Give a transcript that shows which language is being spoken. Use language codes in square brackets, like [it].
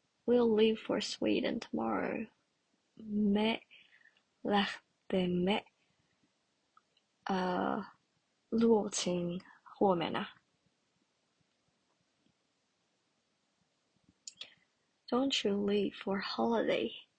[en] We'll leave for Sweden tomorrow. [fi] Me lähtemme Ruotsiin huomenna. [en] Don't you leave for holiday?